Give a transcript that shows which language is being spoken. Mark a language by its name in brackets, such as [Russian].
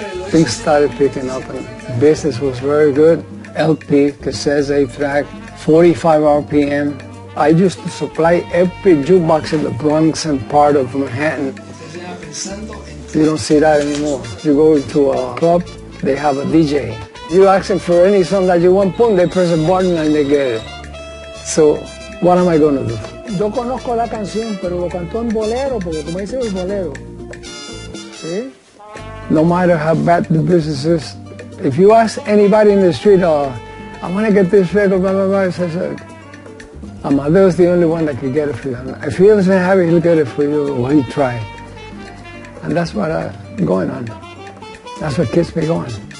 [English] Things started picking up and business was very good. LP, cassettes, 8-track, 45 RPM. I used to supply every jukebox in the Bronx and part of Manhattan. You don't see that anymore. You go into a club, they have a DJ. You ask them for any song that you want, boom, they press a button and they get it. So, what am I going to do? [Spanish] Yo conozco la canción, pero lo cantó en bolero, porque como dice el bolero. ¿Sí? [English] No matter how bad the business is, if you ask anybody in the street, I want to get this record, blah, blah, blah, it says, Amadeo's the only one that can get it for you. If he doesn't have it, he'll get it for you, or he'll try it. And that's what I'm going on. That's what keeps me going.